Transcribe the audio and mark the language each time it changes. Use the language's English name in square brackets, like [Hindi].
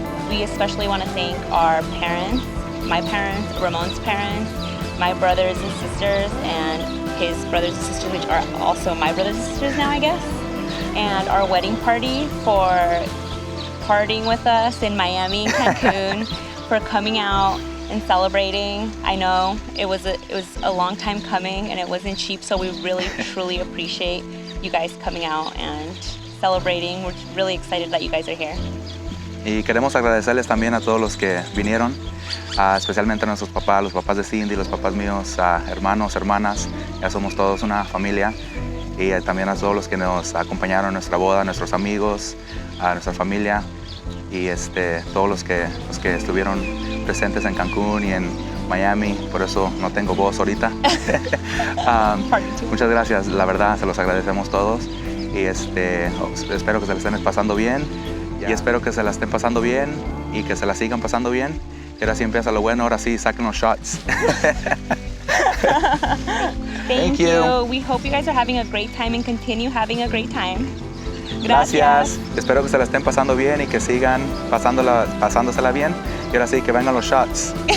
[English] We especially want to thank our parents, my parents, Ramon's parents, my brothers and sisters, and his brothers and sisters, which are also my brothers and sisters now, I guess, and our wedding party for partying with us in Miami and Cancun, for coming out and celebrating. I know it was a long time coming and it wasn't cheap, so we really truly appreciate you guys coming out and celebrating. We're really excited that you guys are here. [Spanish] Y queremos agradecerles también a todos los que vinieron, especialmente a nuestros papás, los papás de Cindy, los papás míos, hermanos, hermanas. Ya somos todos una familia. Y también a todos los que nos acompañaron en nuestra boda, nuestros amigos, a nuestra familia, y todos los que estuvieron presentes en Cancún y en Miami. Por eso no tengo voz ahorita. Muchas gracias, la verdad, se los agradecemos todos, y espero que se les estén pasando bien. Y espero que se la estén pasando bien y que se la sigan pasando bien. Y ahora sí empieza lo bueno, ahora sí saquen los shots. [English] Thank you. We hope you guys are having a great time and continue having a great time. [Spanish] Gracias. Espero que se la estén pasando bien y que sigan pasándosela bien. Y ahora sí que vengan los shots.